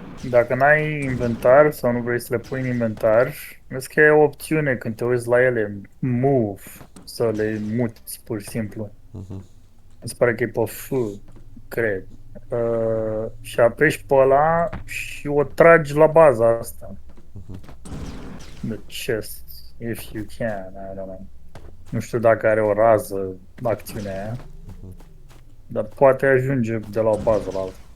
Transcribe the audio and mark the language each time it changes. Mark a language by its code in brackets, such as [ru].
[ro] Dacă n-ai inventar sau nu vrei să le pui în inventar, vezi că e o opțiune când te uiți la ele, move, să le muți pur și simplu. Mi se pare că e pe F, cred. Și apeși pe ăla și o tragi la baza asta. [en] The chest, if you can, I don't know. [ro] Nu știu dacă are o rază acțiunea aia. Dar poate ajunge de la o bază la alta.